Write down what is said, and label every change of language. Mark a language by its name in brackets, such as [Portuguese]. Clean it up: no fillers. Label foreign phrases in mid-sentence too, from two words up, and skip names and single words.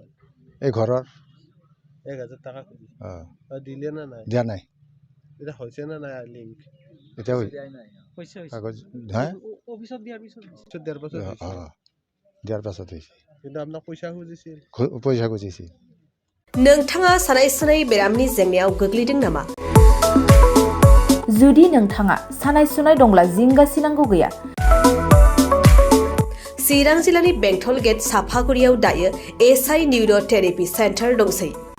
[Assamese] এই ঘৰৰ 1,000 টাকা খুঁজিছে দিলে না নাই দিয়া নাই এটা হৈছে না নাই লিংক এটা হৈছে কাগজ হ্যাঁ অফিসত দিয়াৰ পিছত দিয়াৰ পাছত হৈছে কিন্তু আপোনাক পইচা খুঁজিছিল [Bodo] नोंथाङा सानाय सुनाय बेरामनि जेंनायाव गोग्लैदों नामा जुदि नोंथाङा सानाय सुनाय दंब्ला जिंगासिनांगौ गैया चिरां जिल्लानि बेंटल गेट साफागुरियाव दायो एसआइ निउर' थेरापि सेन्टार दंसै